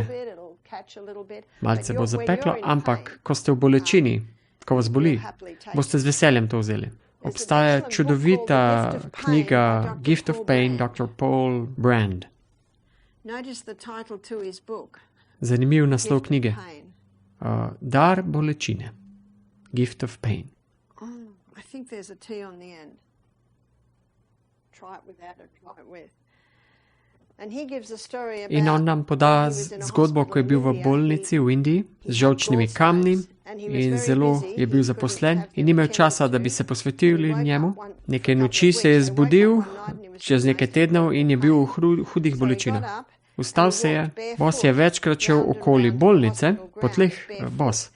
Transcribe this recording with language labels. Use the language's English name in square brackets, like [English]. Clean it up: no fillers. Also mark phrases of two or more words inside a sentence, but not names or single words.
[Slovenian] Malce bo zapeklo, ampak ko ste v bolečini, ko vas boli, boste z veseljem to vzeli. Obstaja čudovita knjiga Gift of Pain, Dr. Paul Brand. Zanimiv naslov knjige. Dar bolečine. Gift of Pain. In on nam poda zgodbo, ko je bil v bolnici v Indiji z žolčnimi kamni in zelo je bil zaposlen in ni imel časa, da bi se posvetili njemu. Nekaj noči se je zbudil, čez nekaj tednov, in je bil v hudih bolečinah. Vstal se je, bos je večkrat šel okoli bolnice, po tleh bos.